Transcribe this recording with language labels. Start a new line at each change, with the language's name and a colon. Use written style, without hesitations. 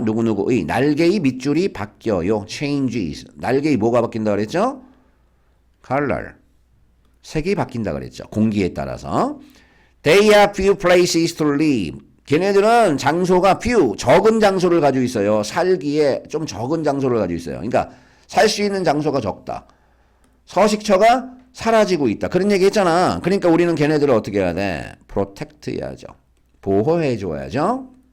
Korean: 누구누구의 날개의 밑줄이 바뀌어요.
English: changes.
Korean: 날개의 뭐가 바뀐다 그랬죠? color. 색이 바뀐다 그랬죠. 공기에 따라서.
English: They have few places to live.
Korean: 걔네들은 장소가 few, 적은 장소를 가지고 있어요. 살기에 좀 적은 장소를 가지고 있어요. 그러니까 살 수 있는 장소가 적다. 서식처가 사라지고 있다. 그런 얘기 했잖아. 그러니까 우리는 걔네들을 어떻게 해야 돼? 프로텍트 해야죠. 보호해줘야죠.